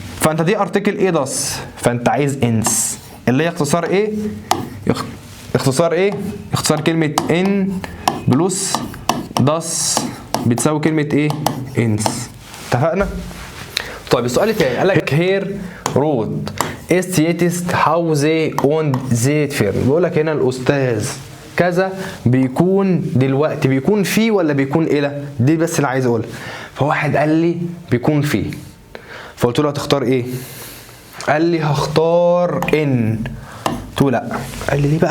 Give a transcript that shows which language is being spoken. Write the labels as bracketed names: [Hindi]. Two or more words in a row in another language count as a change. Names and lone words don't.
[Arabic] فانت دي ارتكل ايه داس، فانت عايز انس اللي هي اختصار ايه؟ اختصار ايه؟ اختصار كلمه [German] in plus das [Arabic] بتساوي كلمه ايه؟ انس. اتفقنا؟ طيب السؤال الثاني قال لك هير رود [German] ist jetzt Hause und seht fern. [Arabic] بيقول لك هنا الاستاذ كذا بيكون دلوقتي، بيكون فيه ولا بيكون الى؟ دي بس اللي عايز اقولها. فواحد قال لي بيكون فيه، فقلت له هتختار ايه؟ قال لي هختار ان. قلت له لا. قال لي ليه بقى؟